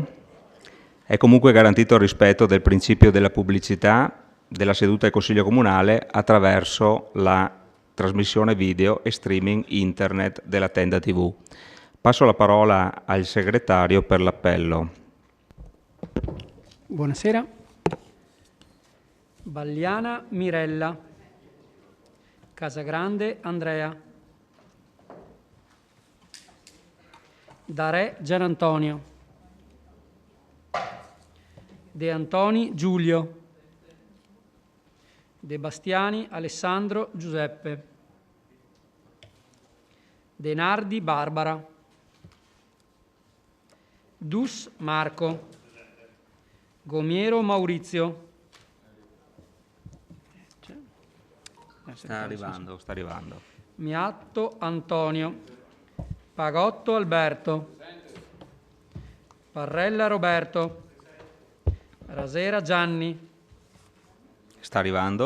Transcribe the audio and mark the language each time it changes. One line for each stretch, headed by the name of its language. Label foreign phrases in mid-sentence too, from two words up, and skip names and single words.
Italian: È comunque garantito il rispetto del principio della pubblicità della seduta del Consiglio Comunale attraverso la trasmissione video e streaming internet della Tenda TV. Passo la parola al segretario per l'appello. Buonasera. Bagliana Mirella. Casagrande Andrea. Darè Gianantonio. De Antoni Giulio. De Bastiani Alessandro Giuseppe. De Nardi Barbara. Dus Marco. Gomiero Maurizio. Sta arrivando. Miatto Antonio. Pagotto Alberto. Parrella Roberto. Rasera Gianni. Sta arrivando.